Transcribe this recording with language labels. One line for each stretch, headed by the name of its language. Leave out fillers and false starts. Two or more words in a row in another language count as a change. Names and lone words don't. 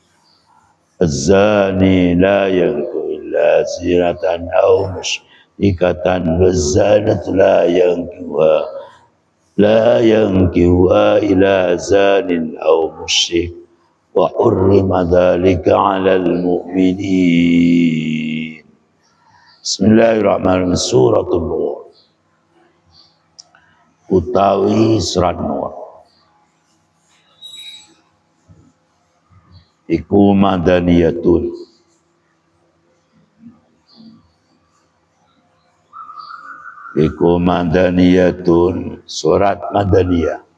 Arabic: الزاني لا ينكح إلا زينة أو مشركة والزانية لا ينكحها إلا زان أو مشرك وحرم ذلك على المؤمنين. بسم الله الرحمن الرحيم.
Javanese: Suratul Nur utawi surat Nur iku madaniyatun iku madaniyatun, surat madaniyah.